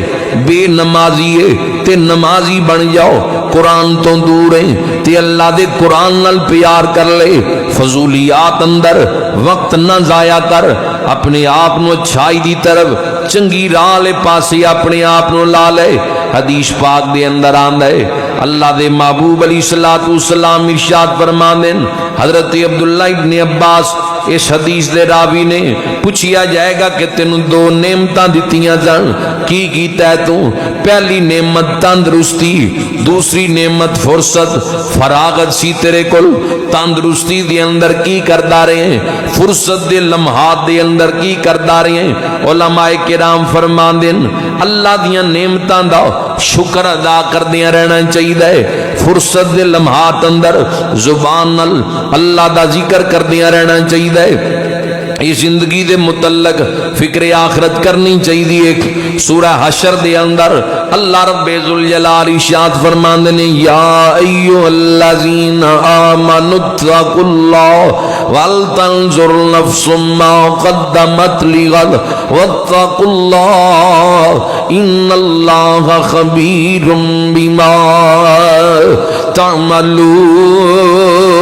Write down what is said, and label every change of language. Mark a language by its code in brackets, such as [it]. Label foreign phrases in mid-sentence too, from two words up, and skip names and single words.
[pa] بے نمازی ہے تے نمازی بن جاؤ، قرآن تو دور ہیں تے اللہ دے قرآن نال پیار کر لے، فضولیات اندر وقت نہ ضائع کر، اپنے آپ نو اچھائی دی طرف چنگی راہ لے پاسی اپنے آپ نو لا لے۔ حدیث پاک دے اندر آندہ ہے اللہ دے محبوب علیہ السلام ارشاد فرماندے حضرت عبداللہ ابن عباس اس حدیث دے راوی نے پوچھیا جائے گا کہ تینوں دو نعمتاں دتیاں جان کی کیتا ہے تو؟ پہلی نعمت تندرستی، دوسری نعمت فرصت، فراغت سی تیرے کل، تندرستی دے اندر کی کردہ رہے ہیں، فرصت دے لمحات دے اندر کی کردہ رہے ہیں۔ علماء کرام فرماندے اللہ دیاں نعمتاں دا شکر ادا کردیاں رہنا چاہیے، فرصت دے لمحات اندر زبان نال اللہ دا ذکر کردیاں رہنا چاہیے۔ اس زندگی دے متعلق فکر آخرت کرنی چاہیے۔ سورہ حشر دے اندر اللہ رب ذوالجلال ارشاد فرماندے نے [ar] یا ایھا الذین آمنوا اتقوا اللہ ولتنظر نفس ما قدمت لغد واتقوا اللہ ان اللہ خبیر بما تعملون۔